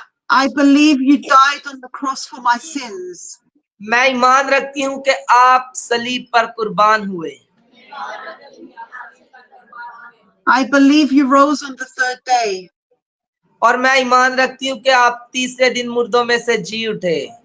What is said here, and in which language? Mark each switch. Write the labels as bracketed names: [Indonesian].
[English] I believe you died on the cross for my sins. [Hindi] मैं ईमान रखती हूँ कि आप सलीब पर कुर्बान हुए। [English] I believe you rose on the third day. [Hindi] और मैं ईमान रखती हूँ कि आप तीसरे दिन मुर्दों में से जी उठे।